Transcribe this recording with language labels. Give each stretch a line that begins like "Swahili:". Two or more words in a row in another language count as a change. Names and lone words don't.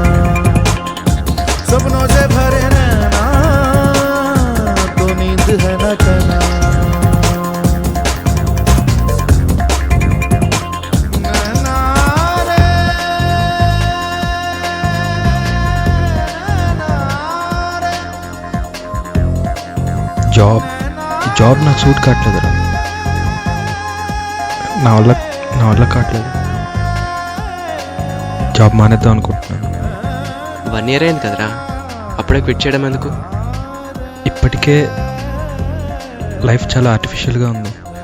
Hindi: सपनों से भरे नैना तो नींद है न चैना. नैना रे, नैना रे.
Telugu: జాబ్ నాకు సూట్ కావట్లేదురా. నా వల్ల కావట్లేదు. జాబ్ మానేద్దాం అనుకుంటున్నాను. 1 year అయింది కదరా, అప్పుడే క్విట్ చేయడం ఎందుకు? ఇప్పటికే లైఫ్ చాలా ఆర్టిఫిషియల్గా ఉంది.